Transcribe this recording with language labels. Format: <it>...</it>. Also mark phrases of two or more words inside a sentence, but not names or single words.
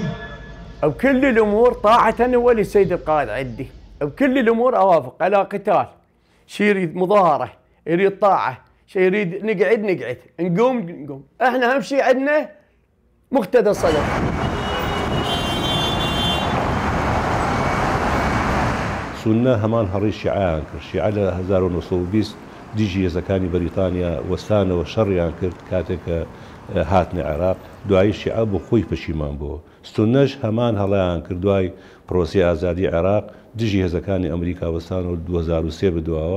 <ar>بكل الامور طاعة وللسيد القائد عندي، بكل الامور اوافق على قتال. شي يريد مظاهرة، يريد طاعة، شي يريد نقعد نقوم. احنا اهم شيء عندنا مقتدى الصدر.</ar> <ckb>سنة همان هەڕی شیعیان کرد. شیعە لە 1920 دیژی هێزەکانی بەریتانیا وەستانە و شەڕیان کرد کاتێک هاتنە عێراق. دوایی شیعە بۆ خۆی پەشیمان بووە. سنەش هەمان هەڵەیان کرد دوای پرۆسی ئازادی عێراق دژی هێزەکانی ئەمریکا وەستانەوە 2003 بدواوە.</ckb>